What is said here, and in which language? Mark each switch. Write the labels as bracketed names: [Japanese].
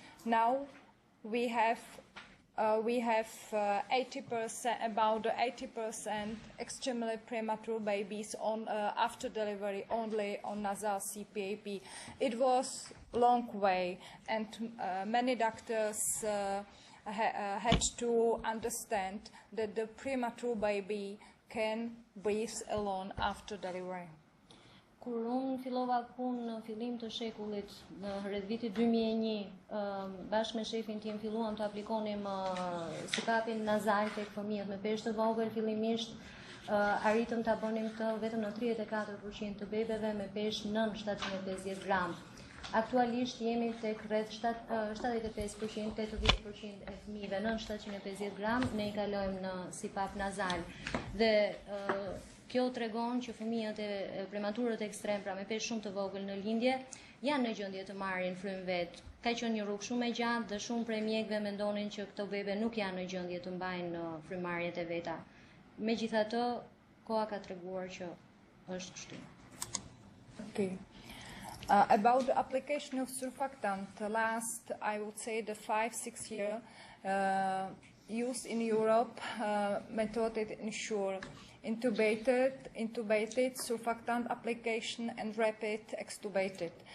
[English] Now we have 80%, about 80% extremely premature babies on after delivery only on nasal CPAP. It was long way, and many doctors had to understand that the premature baby can breathe alone after delivery. [Albanian] Kur unë fillova punë në fillim të shekullit, në rreth vitit 2001, bashkë me shefin tim filluam të aplikonim sipapin nazal tek fëmijët me peshë të vogël. Fillimisht arritëm ta bënim këtë vetëm në 34% të bebeve me peshë nën 750 gram. Aktualisht jemi tek rreth 75%, 80% e fëmijëve nën 750 gram ne I kalojmë në sipap nazal. Dhe kjo tregon që fëmijët e prematurët ekstrem, pra me peshë shumë të vogël në lindje, janë në gjendje të marrin frym vet. Ka qenë një rrugë shumë e gjatë dhe shumë prej mjekëve mendonin që këto bebe nuk janë në gjendje të mbajnë frymarrjet e veta. Megjithatë, koha ka treguar që është kështu. [English] Okay. About the application of surfactant, last, I would say, the 5-6 year used in Europe, method ensure intubated surfactant application and rapid extubated.